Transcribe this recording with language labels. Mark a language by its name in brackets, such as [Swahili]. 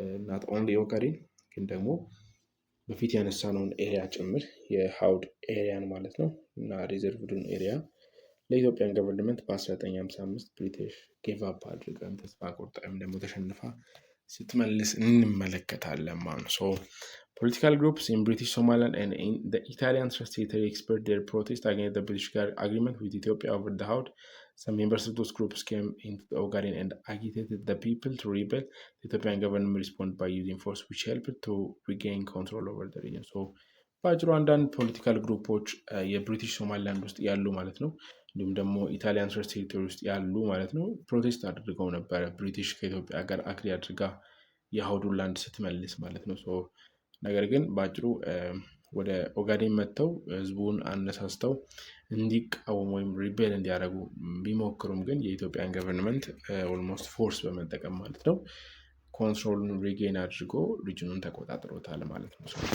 [Amharic] not only Ogaden ግን ደግሞ በፊት ያነሳነውን ኤሪያ ጭምር የሀውት ኤሪያን ማለት ነው እና ሪዘርቭዱን ኤሪያ ለኢትዮጵያን ገቨርንመንት በ1955 ብሪቲሽ ጌቭ አፕ አድርገን ተስፋ ቆርጣ ወይም ደግሞ ተሸንፋ ስትመልስ እንመለከታለን ማለት ነው። [English] Political groups in British Somaliland and in the Italian territory expressed their protest against the British agreement with Ethiopia over the Haut. Some members of those groups came into the Ogaden and agitated the people to rebel. The Ethiopian government responded by using force, which helped to regain control over the region. [Amharic] በአጭሩ አንዳንድ ፖለቲካል ግሩፖች የብሪቲሽ ሶማሊላንድ ውስጥ ያሉ ማለት ነው እንዲሁም ደግሞ ኢታሊያን ሶስት ቴሪቶሪ ውስጥ ያሉ ማለት ነው ፕሮቴስት አድርገው ነበረ ብሪቲሽ ከኢትዮጵያ ጋር አግሪ አድርጋ የሀውዱን ላንድ ስትመልስ ማለት ነው። ነገር ግን በአጭሩ ወደ ኦጋዴን መጥተው ህዝቡን አነሳስተው እንዲቃወሙ ወይም ሪቤል እንዲያደርጉ ቢሞክሩም ግን የኢትዮጵያን ገቨርንመንት ኦልሞስት ፎርስ በመጠቀም ማለት ነው ኮንትሮሉን ሪጌን አድርጎ ሪጅኑን ተቆጣጥሮታል ማለት ነው።